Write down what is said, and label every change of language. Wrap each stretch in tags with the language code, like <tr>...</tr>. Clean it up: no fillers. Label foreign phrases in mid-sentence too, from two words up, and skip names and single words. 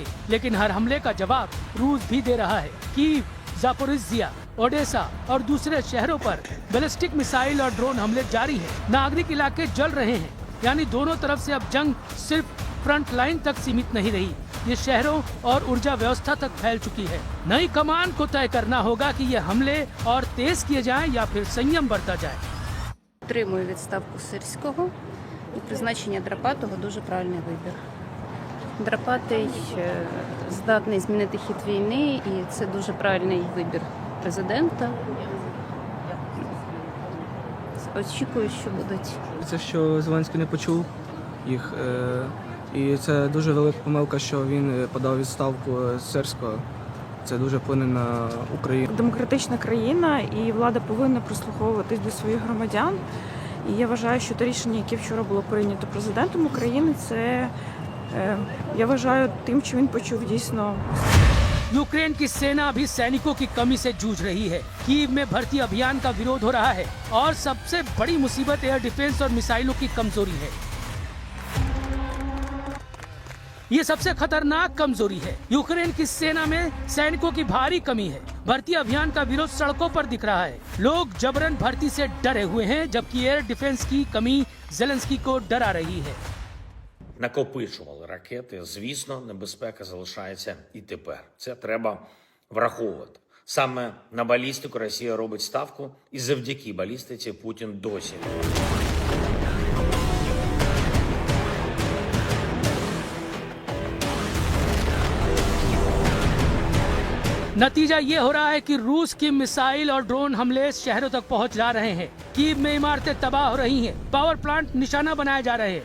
<hi>लेकिन हर हमले का जवाब रूस भी दे रहा है। कीव, जापोरिजिया, ओडेसा और दूसरे शहरों पर</hi> <en>ballistic missile</en> <hi>और ड्रोन हमले जारी हैं। नागरिक इलाके जल रहे हैं। यानी दोनों तरफ से अब जंग सिर्फ</hi> <en>front line</en> <hi>तक सीमित नहीं रही, ये शहरों और ऊर्जा व्यवस्था तक फैल चुकी है। नई कमान को तय करना होगा कि ये हमले और तेज किए जाएं या फिर संयम बरता जाए।</hi> <uk>Підтримую відставку Сирського і призначення Драпатого дуже правильний вибір. Драпатий здатний змінити хід війни, і це дуже правильний вибір президента. Очікую, що будуть. Це що Зеленський не почув їх, і це дуже велика помилка, що він подав відставку Сирського. Це дуже вплине на Україну. Демократична країна, і влада повинна прислуховуватись до своїх громадян. І я вважаю, що те рішення, яке вчора було прийнято президентом України, це, я вважаю, тим, що він почув дійсно.</uk> <hi>यूक्रेन की सेना अभी सैनिकों की कमी से जूझ रही है। कीव में भर्ती अभियान का विरोध हो रहा है और सबसे बड़ी मुसीबत</hi> <en>air defence</en> <hi>और मिसाइलों की कमजोरी है। ये सबसे खतरनाक कमजोरी है। यूक्रेन की सेना में सैनिकों की भारी कमी है। भर्ती अभियान का विरोध सड़कों पर दिख रहा है। लोग जबरन भर्ती से डरे हुए हैं, जबकि</hi> <en>air defence</en> <hi>की कमी जेलेंस्की को डरा रही है।</hi> <uk>Накопичували ракети. Звісно, небезпека залишається і тепер. Це треба враховувати. Саме на балістику Росія робить ставку, і завдяки балістиці Путін досі.</uk> <hi>नतीजा ये हो रहा है कि रूस की मिसाइल और ड्रोन हमले शहरों तक पहुंच जा रहे हैं। कीव में इमारतें तबाह हो रही हैं,</hi> <en>power plant</en> <hi>निशाना बनाए जा रहे हैं।</hi>